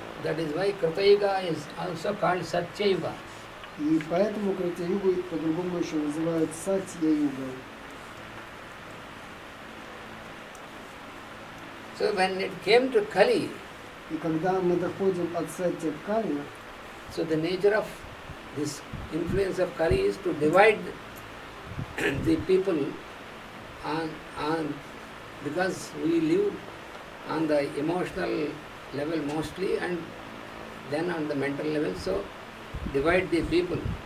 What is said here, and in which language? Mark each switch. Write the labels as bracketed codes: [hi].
[en] That is why Krita Yuga is also called Satya Yuga. [ru] И поэтому Крата-югу по-другому еще называют Сатья-юга. [en] So when it came to Kali, [ru] И когда мы доходим от Сатья к Кали, [en] so the nature of this influence of Kali is to divide the people on because we live on the emotional level mostly and then on the mental level, so divide the people.